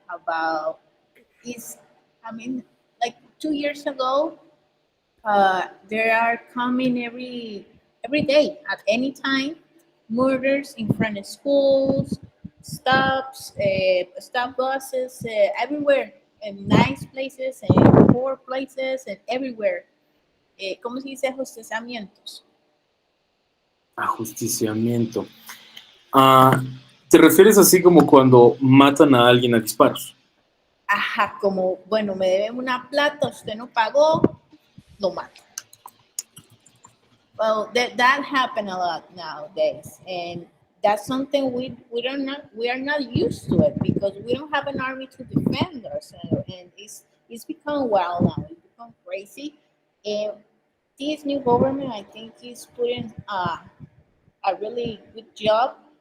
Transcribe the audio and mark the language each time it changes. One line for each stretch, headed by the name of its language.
English: About is, I mean, like 2 years ago, there are coming every day at any time murders in front of schools, stops, stop buses, everywhere, in nice places and poor places and everywhere.
Spanish: ¿Cómo se dice ajusticiamientos? Ajusticiamiento. ¿Te refieres así como cuando matan a alguien a disparos? Ajá, como, bueno, me debe una plata, usted no pagó, lo mato.
English: Well, that happen a lot nowadays, and that's something we are not used to it because we don't have an army to defend us, and it's become wild now. It's become crazy, and this new government, I think, is putting a really good job.